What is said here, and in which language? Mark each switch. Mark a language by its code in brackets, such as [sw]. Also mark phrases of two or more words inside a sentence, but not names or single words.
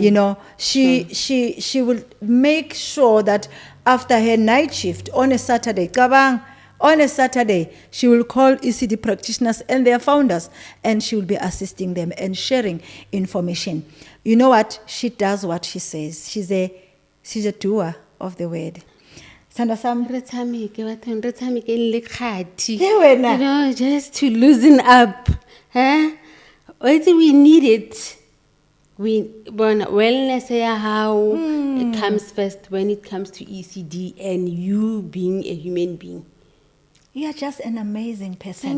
[en] You know, she will make sure that after her night shift on a Saturday, she will call ECD practitioners and their founders, and she will be assisting them and sharing information. You know what? She does what she says. She's a doer of the word. [zu] Sithanda sami. [st] Re tshameke bathong, re tshamekeng le kgati. [en] Yeah, wena. You know, just to loosen up. Huh? We need it. Wellness how it comes first when it comes to ECD and you being a human being. You are just an amazing person.